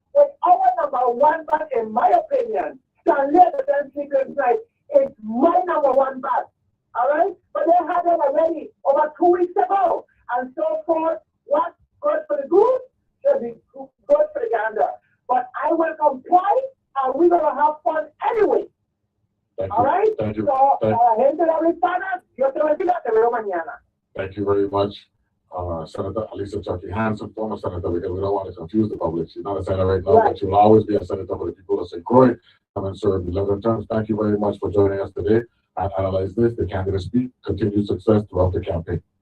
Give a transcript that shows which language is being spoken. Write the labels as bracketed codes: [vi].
[en] But our number one band, in my opinion, Stanley at the Dance Speakers Night, is my number one band. All right? But they had it already over 2 weeks ago. And so forth, what's good for the goose should be good for the gander. But I will comply and we're going to have fun anyway. All right? Thank you. [es] So, gente de habla hispana, yo te bendiga, te veo mañana. [en] Thank you very much, Senator Alisa Chucky Hansen, former senator, because we don't want to confuse the public. She's not a senator right now, right, but she'll always be a senator for the people of St. Croix. Come and serve 11 terms. Thank you very much for joining us today. And analyze this. The candidates speak. Continued success throughout the campaign.